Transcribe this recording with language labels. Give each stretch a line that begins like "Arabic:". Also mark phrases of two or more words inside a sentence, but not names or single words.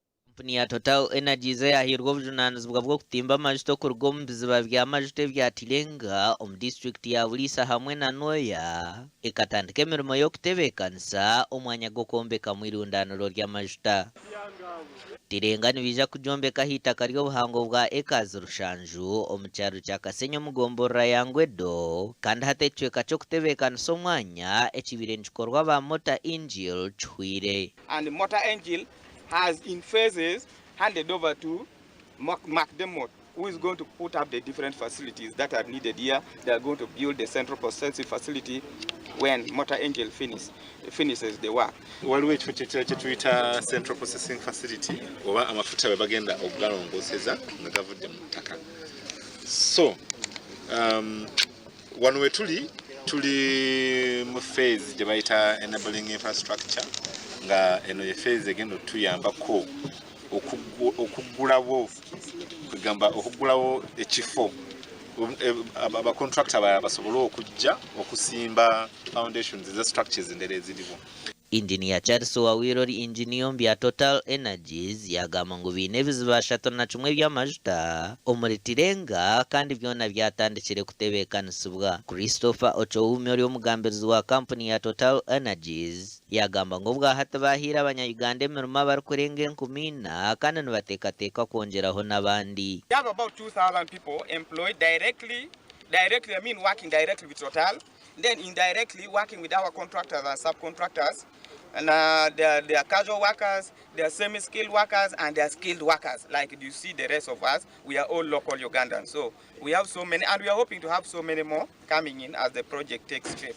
Nyoro: Kampuni ya Total Energies yahirwa obujunaanizibwa bw'okutimba amajuta okuruga omu biziba by'amajuta ebya Tilenga omu district ya Buliisa hamwe na Noya ekatandika emirimo y'okutebeekanisa omwanya gw'okwombeka mu Eirundaniro ry'amajuta. Tilenga nibiija kuryombeka hitaka ry'obuhango bwa acres 7 omu kyaro kya Kasenyi omu gomborora ya Ngwedo kandi hati ekicweka ky'okutebeekanisa omwanya ekibaire nikikorwa ba Motor Angel kihwire.
English: And the Motor Angel has in phases handed over to Mark Demot, who is going to put up the different facilities that are needed here. They are going to build the central processing facility when Motor Angel finishes the work.
Ganda: Waliwo ekifo kye
English: central processing facility
Ganda: oba amafuta bwe bagenda okugalongoseza nga gavudde mu ttaka. So wano we tuli mu phase gye bayita
English: enabling infrastructure
Ganda: nga eno ye phase egenda otuyambako okugulawo ekifo abacontractor basobole okujja okusimba foundations ze structures endala eziriwo.
Nyoro: Engineer Charles Wawirori engineer bya Total Energies yagamba ngu biine ebiziba 31 eby'amajuta omuri Tilenga kandi byona byatandikire kutebeekanisibwa. Christopher Ochoumi oli omugambirizi wa kampuni ya Total Energies yagamba ngu bwahati bahiire abanya-Uganda emirimo abarikurenga 10,000 kandi nibateekateeka kwongeraho n'abandi.
English: We have about 2,000 people employed directly, I mean working directly with Total, then indirectly working with our contractors and subcontractors. And they are casual workers, they are semi-skilled workers, and they are skilled workers. Like you see the rest of us, we are all local Ugandans. So we have so many, and we are hoping to have so many more coming in as the project takes shape.